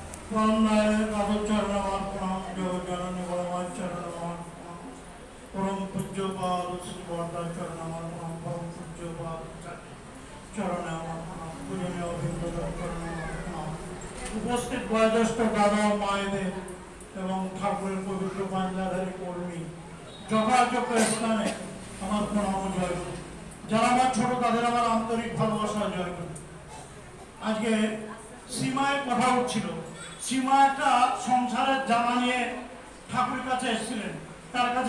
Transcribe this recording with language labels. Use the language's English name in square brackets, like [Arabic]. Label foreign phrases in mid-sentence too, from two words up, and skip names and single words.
[Bangla] পরম পূজ্যপাদ শ্রী চরণ পরম পূজ্যপাদ চরণ উপস্থিত বয়োজ্যেষ্ঠ দাদা মায়েদের এবং ঠাকুরের পবিত্র পাঞ্জাধারী কর্মী যথাযোগ্য স্থানে আমার প্রণাম জয় যারা আমার ছোট তাদের আমার আন্তরিক ভালোবাসা জয় আজকে সীমায় কথা উঠছিল সীমা একটা সংসারের জ্বালা নিয়ে ঠাকুরের কাছে এসেছিলেন তার কাছে